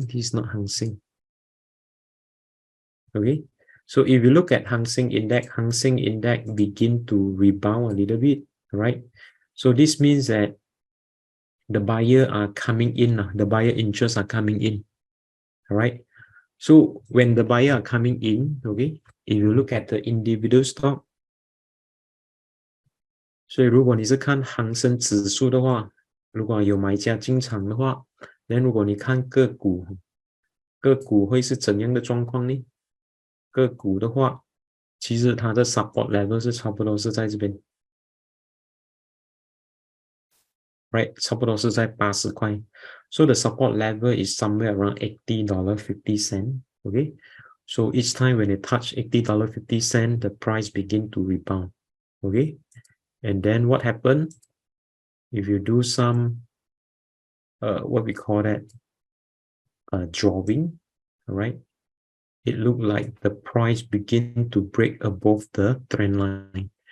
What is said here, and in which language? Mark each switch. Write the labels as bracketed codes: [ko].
[en] This is not Hang Seng. Okay. So if you look at Hang Seng Index begin to rebound a little bit, right? So this means that the buyer are coming in, the buyer interests are coming in, all right? So when the buyer are coming in, okay, if you look at the individual stock, [zh] 所以如果你是看恒生指数的话，如果有买家进场的话，那如果你看个股会是怎样的状况呢？个股的话，其实它的 support level 是差不多是在这边 ，right？差不多是在80块。 [en] So the support level is somewhere around $80.50. Okay, so each time when it touch $80.50, the price begin to rebound. Okay, and then what happened? If you do some what we call that drawing, all right, it looked like the price begin to break above the trend line.